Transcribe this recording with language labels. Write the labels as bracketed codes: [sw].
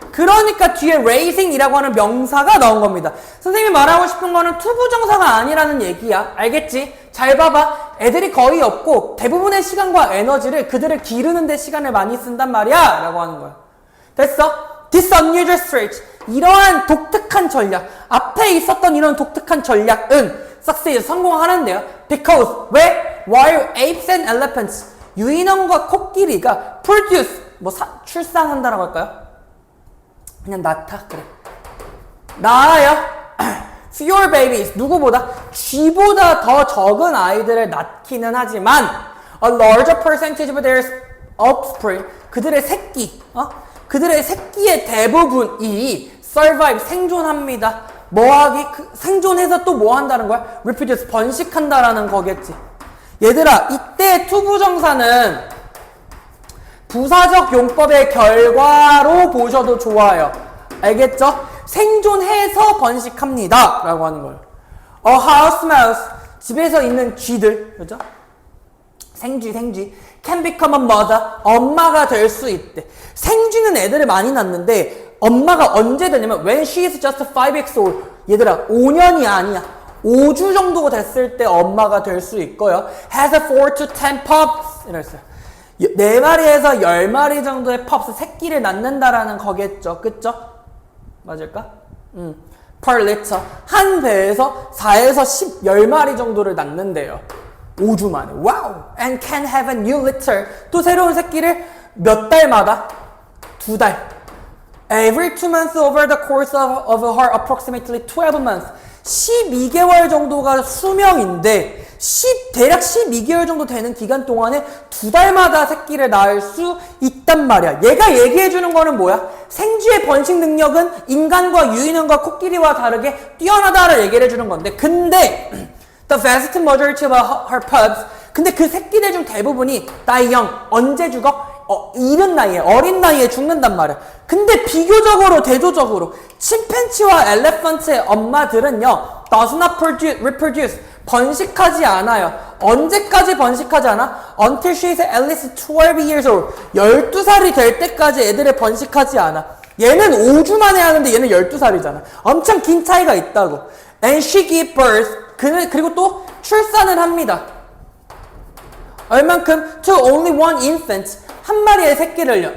[ko] 그러니까 뒤에 raising이라고 하는 명사가 나온 겁니다. 선생님이 말하고 싶은 거는 투부정사가 아니라는 얘기야. 알겠지? 잘 봐봐. 애들이 거의 없고 대부분의 시간과 에너지를 그들을 기르는 데 시간을 많이 쓴단 말이야 라고 하는 거야. 됐어? [en] This unusual strategy. [ko] 이러한 독특한 전략. 앞에 있었던 이런 독특한 전략은 succeed, 성공하는데요. [en] Because, [ko] 왜? [en] While apes and elephants, [ko] 유인원과 코끼리가 [en] produce, [ko] 출산한다라고 할까요? 그냥 낳다, 그래. 낳아요. [en] Fewer babies, [ko] 누구보다? 쥐보다 더 적은 아이들을 낳기는 하지만 [en] a larger percentage of their offspring, [ko] 그들의 새끼, 그들의 새끼의 대부분이 [en] survive, [ko] 생존합니다. 뭐하기? 생존해서 또 뭐 한다는 거야? reproduce, 번식한다라는 거겠지. 얘들아, 이때 투부정사는 부사적 용법의 결과로 보셔도 좋아요. 알겠죠? 생존해서 번식합니다 라고 하는 거예요. [en] A house mouse, [ko] 집에서 있는 쥐들, 그죠? 생쥐 [en] can become a mother, [ko] 엄마가 될 수 있대. 생쥐는 애들을 많이 낳는데 엄마가 언제 되냐면 [en] when she is just 5 weeks old. [ko] 얘들아, 5년이 아니야. 5주 정도가 됐을 때 엄마가 될 수 있고요. [en] has 4 to 10 pups [ko] 이랬어요. 4마리에서 10마리 정도의 펍스, 새끼를 낳는다라는 거겠죠. 그쵸? 맞을까? [en] per litter. [ko] 한 배에서 4에서 10마리 정도를 낳는데요. 5주 만에. 와우! [en] And can have a new litter. [ko] 또 새로운 새끼를 몇 달마다? 2달. [en] Every 2 months over the course of her approximately 12 months. [ko] 12개월 정도가 수명인데 대략 12개월 정도 되는 기간 동안에 2달마다 새끼를 낳을 수 있단 말이야. 얘가 얘기해주는 거는 뭐야? 생쥐의 번식 능력은 인간과 유인원과 코끼리와 다르게 뛰어나다를 얘기를 해주는 건데, 근데 [en] the vast majority of her pups, [ko] 근데 그 새끼들 중 대부분이 [en] die young, [ko] 언제 죽어? 이른 나이에, 어린 나이에 죽는단 말이야. 근데 비교적으로, 대조적으로 침팬치와 엘레펀트의 엄마들은요 [en] does not reproduce, [ko] 번식하지 않아요. 언제까지 번식하지 않아? [en] Until she is at least 12 years old. [ko] 12살이 될 때까지 애들을 번식하지 않아. 얘는 5주 만에 하는데 얘는 12살이잖아. 엄청 긴 차이가 있다고. [en] And she gives birth. [ko] 그리고 또 출산을 합니다. 얼만큼? [en] To only one infant. [ko] 한 마리의 새끼를요.